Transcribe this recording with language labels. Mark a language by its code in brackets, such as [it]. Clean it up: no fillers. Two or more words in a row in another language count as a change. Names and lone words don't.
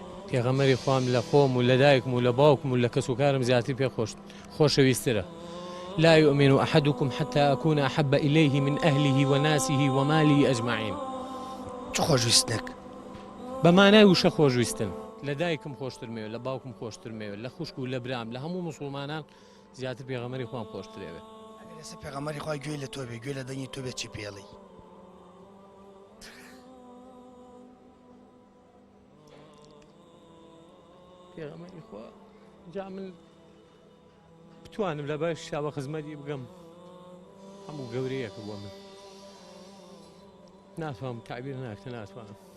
[ckb] پێغەمبەری خوام لە خۆم و لە دایکم و لە باوکم و لە کەس و کارم زیاتر پێ خۆشەویسترە. [ar] لا يؤمن أحدكم حتى أكون أحب إليه من أهله وناسه وماله أجمعين. [ckb] چ خۆشویستنێک؟ بەمانای وشە خۆشویستن. لە دایکم خۆشترمەوە، لە باوکم خۆشترمەوە، لە خوشک و لە برام، لە هەموو مسلمانان زیاتر پێغەمبەری خوام خۆشترێوێ. ئەگەر ئێستا پێغەمبەری خوا گوێی لە تۆ بێ، گوێ لە دەنگی تۆ بێت چی پێڵی؟ پێغەمبەری خوا جا من بتوانم لە باش شاوە خزمەتی بگەم، هەموو گەورەیەکە بووە من ناتوانم تعبیر ناکتە ناتوانم.